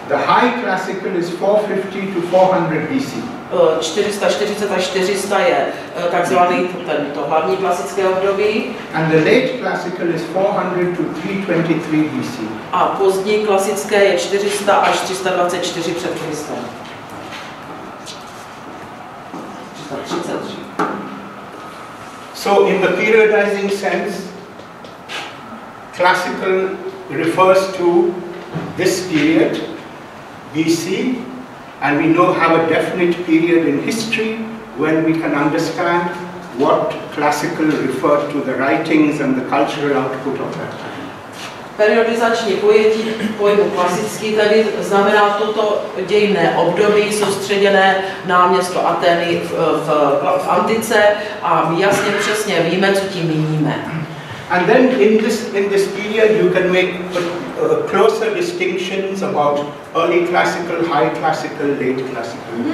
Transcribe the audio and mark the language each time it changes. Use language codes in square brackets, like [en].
[en] The high classical is 450 to 400 BC. [cs] 440 až 400 je takzvaný to hlavní klasické období. [en] And the late classical is 400 to 323 BC. [cs] A pozdní klasické je 400 až 324 před Kristem. [en] 333. So in the periodizing sense, classical refers to this period, BC, and we have a definite period in history when we can understand what classical referred to the writings and the cultural output of that time. [cs] Periodizační pojetí pojmu klasický tedy znamená toto dějinné období soustředěné na město Atény v antice a my jasně přesně víme, co tím míníme. [en] And then in this period you can make closer distinctions about early classical, high classical, late classical.